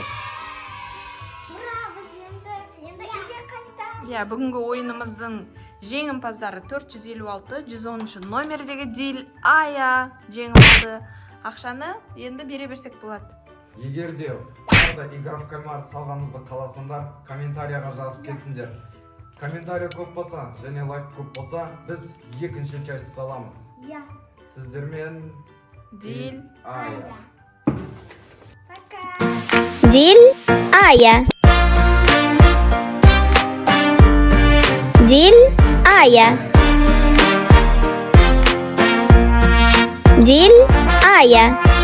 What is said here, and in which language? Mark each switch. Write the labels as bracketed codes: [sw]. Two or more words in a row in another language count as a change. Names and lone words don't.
[kk] Ура, біз енді үйге қайттық. Иә, бүгінгі ойынымыздың жеңімпаздары 456, 110 номердегі Дил Ая жеңіп алды. Ақшаны енді бере берсек болады. Егер де оларда игра в кальмар салғанымызды қаласыңдар, комментарияға жазып кетіңдер. Комментария көп болса және лайк көп болса, біз екінші часть саламыз. Иә. Сіздермен Дил Ая. Пока. Дил Ая. Дил Ая. Дил Ая.